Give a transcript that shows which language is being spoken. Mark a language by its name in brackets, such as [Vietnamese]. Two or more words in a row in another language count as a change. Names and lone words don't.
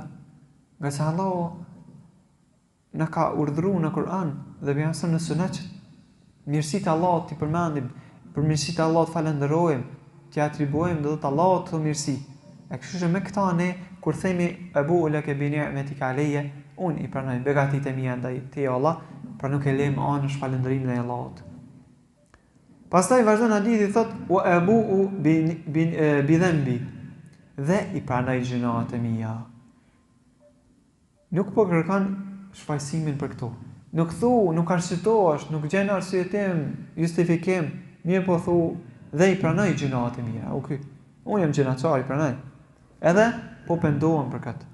[Albanian] Nga se Allah na ka urdhëruar në Kur'an dhe pejgamberi në Sunet mirësitë e Allahut ti përmendim, për mirësitë e Allahut falenderojmë, t'i atribuojmë dhe të Allahut të mirësi. E kështu që me këta ne, kur themi [Arabic] أبوء لك بنعمتك علي, [Albanian] unë i pranoj begatitë e mia ndaj teje Allah, pra nuk e lëm anësh falënderimin e Allahut. Pastaj vazhdon hadithi thot [Arabic] وأبوء بذنبي, [Albanian] dhe i pranoj gjunat e mia. Nuk po kërkon shfaqsimin për këto. Nuk nuk arsyetohesh, nuk gjen arsyetim, justifikim, mirë po thu dhe i pranoj gjunat e mia. Unë jam gjunaçar, i pranoj. Edhe po pendohem për këtë.